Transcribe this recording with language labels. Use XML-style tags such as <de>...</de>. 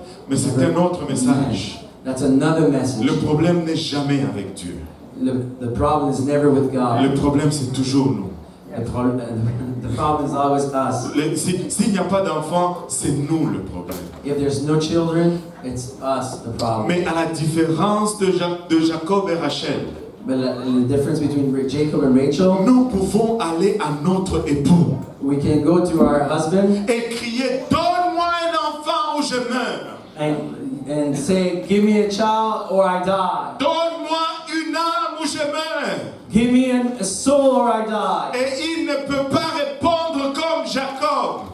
<fr>Mais c'est un autre message.</fr> <en>That's another message.</en> <fr>Le problème n'est jamais avec Dieu.</fr> <en>The problem is never with God.</en> <fr>Le problème, c'est toujours nous.</fr> <en>The problem is always us.</en> <fr>S'il n'y a pas d'enfants, c'est nous le problème.</fr> <en>If there's no children, it's us the problem.</en> <fr>Mais à la différence de Jacob et Rachel,</fr> <en>But the difference between Jacob and Rachel,</en> <fr>nous pouvons aller à notre époux</fr> <en>we can go to our husband</en> <fr>et crier, donne-moi un enfant ou je meurs.</fr> <en>and say, give me a child or I die.</en> <fr>Donne-moi une âme ou je meurs.</fr> <en>Give me a soul or I die.</en> <fr>Et il ne peut pas répondre comme Jacob.</fr>